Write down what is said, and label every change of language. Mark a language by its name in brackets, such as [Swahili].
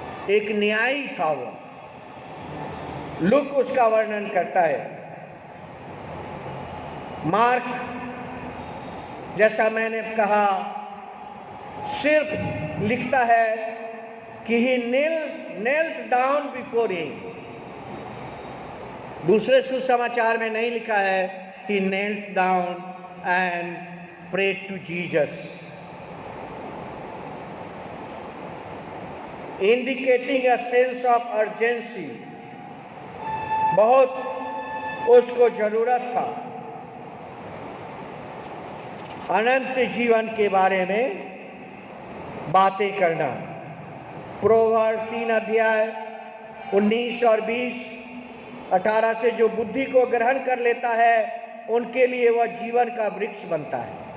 [Hindi] एक न्यायी था वो। लूक उसका वर्णन करता है। मार्क, जैसा मैंने कहा, सिर्फ लिखता है कि [English] He knelt down before him. [Hindi] दूसरे सुसमाचार में नहीं लिखा है [English] he knelt down and prayed to Jesus, indicating a sense of urgency। [Hindi] बहुत उसको जरूरत था अनंत जीवन के बारे में बातें करना। प्रोवर्ब 3 अध्याय 19 और 20, 18 से जो बुद्धि को ग्रहण कर लेता है उनके लिए वह जीवन का वृक्ष बनता है।